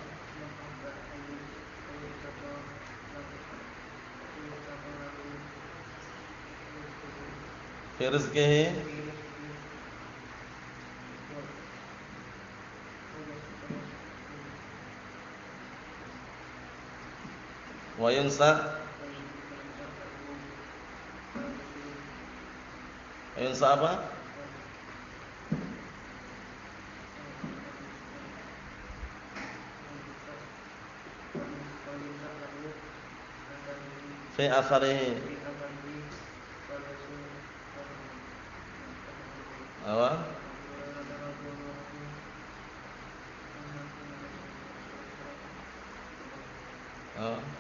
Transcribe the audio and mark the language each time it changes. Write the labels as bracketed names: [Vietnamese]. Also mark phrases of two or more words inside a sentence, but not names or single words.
[Arabic] في رزقه وينسأ [Indonesian] apa? [Arabic] في أثره. [Indonesian] Apa? Oh.